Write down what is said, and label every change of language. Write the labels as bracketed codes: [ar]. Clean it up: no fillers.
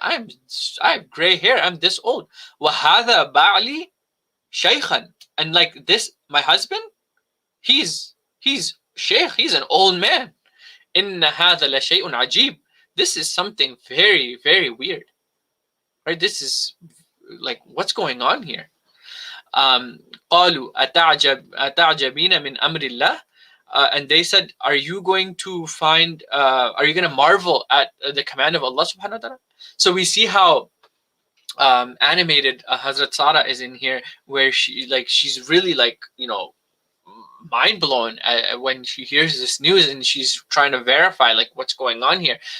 [en] I have gray hair. I'm this old. [ar] Wa hadha ba'li shaykhan. [en] And like this, my husband, he's shaykh. He's an old man. [ar] Inna hadha la shay'un ajib. [en] This is something very, very weird, right? This is like, what's going on here? [ar] قالوا أتعجبين من أمر الله. [en] And they said, are you going to marvel at the command of Allah subhanahu wa ta'ala? So we see how animated Hazrat Sarah is in here, where she's really like, mind blown when she hears this news, and she's trying to verify like what's going on here.